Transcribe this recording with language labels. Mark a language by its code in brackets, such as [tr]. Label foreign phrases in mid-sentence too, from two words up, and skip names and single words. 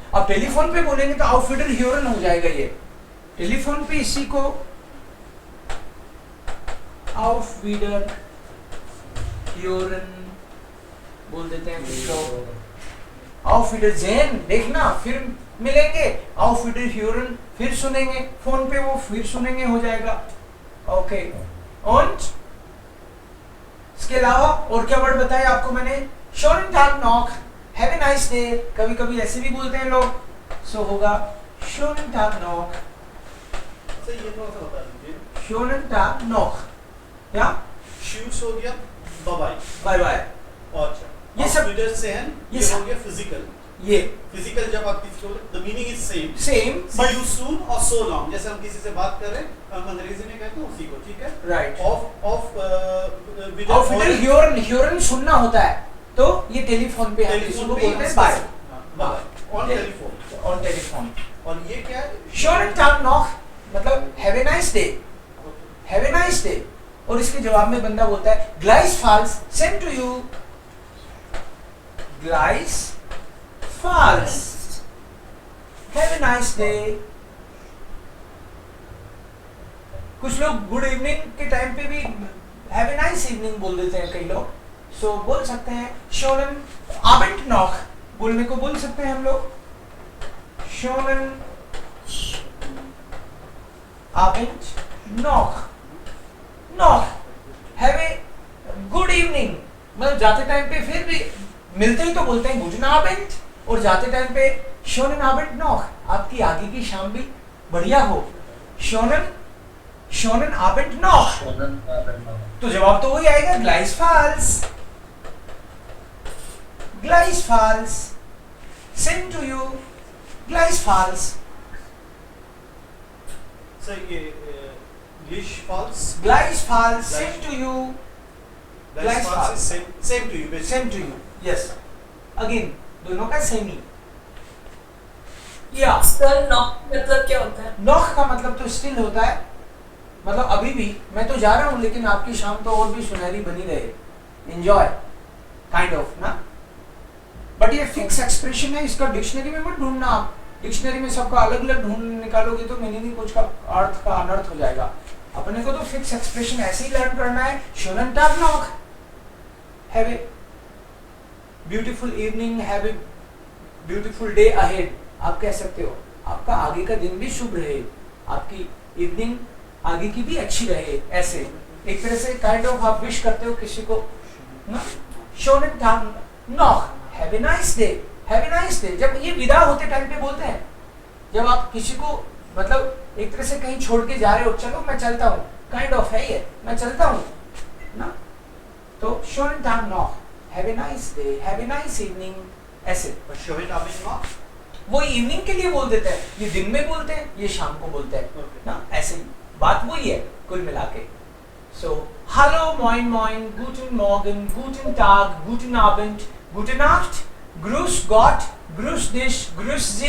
[hi] अब टेलीफोन पे बोलेंगे तो [de] auf Wiederhören [hi] हो जाएगा। ये टेलीफोन पे इसी को [de] auf Wiederhören [hi] बोल देते हैं कुछ लोग। [de] auf Wiedersehen [hi] देखना, फिर मिलेंगे, [de] auf Wiederhören [hi] फिर सुनेंगे, फोन पे वो फिर सुनेंगे हो जाएगा, ओके। und इसके अलावा और क्या वर्ड बताए आपको मैंने, [de] schönen Tag noch, [en] have a nice day, [hi] कभी कभी ऐसे भी बोलते हैं लोग, सो होगा [de] schönen Tag noch, [hi] सर ये थोड़ा सा बता दीजिए, [de] schönen Tag noch, [hi] या शूज हो गया, बाय बाय बाय, अच्छा ये सब Wiedersehen ये ये सब हो गया फिजिकल। ये फिजिकल जब आप किसी को, [en] द मीनिंग इज सेम सेम see you soon [hi] और [en] so long, [hi] जैसे हम किसी से बात कर रहे हैं हम अंग्रेजी में कहते हैं उसी को, ठीक है, राइट। ऑफ Wiederhören सुनना होता है तो ये टेलीफोन पे हम किसी को बोलते हैं बाय, [en] ऑन टेलीफोन, ऑन टेलीफोन। [hi] और ये क्या है, [de] schönen Tag noch [hi] मतलब [en] have a nice day, have a nice day, [hi] और इसके जवाब में बंदा बोलता है gleichfalls, [en] same to you, gleichfalls, have a nice day। [hi] कुछ लोग [en] good evening [hi] के टाइम पे भी [en] have a nice evening [hi] बोल देते हैं कई लोग, सो बोल सकते हैं [de] schönen Abend noch, [hi] बोलने को बोल सकते हैं हम लोग schönen [de] Abend noch, noch, [en] have a good evening, [hi] मतलब जाते टाइम पे फिर भी मिलते ही तो बोलते हैं [de] guten Abend, [hi] और जाते टाइम पे [de] schönen Abend noch, [hi] आपकी आगे की शाम भी बढ़िया हो, schönen Abend noch, तो जवाब तो वही आएगा [de] gleichfalls, gleichfalls, [en] same to you, gleichfalls। [hi] सर ये gleichfalls, gleichfalls, [en] same to you, gleichfalls is same to you basically, same to you, yes, again [hi] दोनों का सेम ही। या सर नॉक मतलब क्या होता है? नॉक का मतलब तो स्टिल होता है, मतलब अभी भी मैं तो जा रहा हूँ लेकिन आपकी शाम तो और भी सुनहरी बनी रहे, [en] enjoy kind of [hi] ना। बट ये [en] fix expression [hi] है, इसका डिक्शनरी में मत ढूंढना आप, डिक्शनरी में सबका अलग अलग ढूंढ निकालोगे तो मीनिंग कुछ का अर्थ का अनर्थ हो जाएगा। अपने को तो [en] fix expression [hi] ऐसे ही लर्न करना है, [de] schönen Tag noch, [en] have a beautiful evening, have a beautiful day ahead, [hi] आप कह सकते हो, आपका आगे का दिन भी शुभ रहे, आपकी इवनिंग आगे की भी अच्छी रहे, ऐसे एक तरह से [en] kind of [hi] आप विश करते हो किसी को ना, [de] schönen Tag noch, [en] have a nice day, have a nice day। [hi] जब ये विदा होते टाइम पे बोलते हैं, जब आप किसी को मतलब एक तरह से कहीं छोड़ के जा रहे हो, चलो मैं चलता हूँ, [en] kind of [hi] है ये, मैं चलता हूँ ना। [de] तो schönen Tag noch, [en] have a nice day, have a nice evening, [hi] ऐसे। [de] और schönen Abend noch [hi] वो इवनिंग के लिए बोल देते हैं, ये दिन में बोलते हैं, ये शाम को बोलते हैं [en] Okay. [hi] ना, ऐसे ही बात वही है कुल मिला के। सो हेलो, [de] Moin Moin, Guten Morgen, Guten Tag, Guten Abend, Gute Nacht, Grüß Gott, Grüß dich, Grüezi.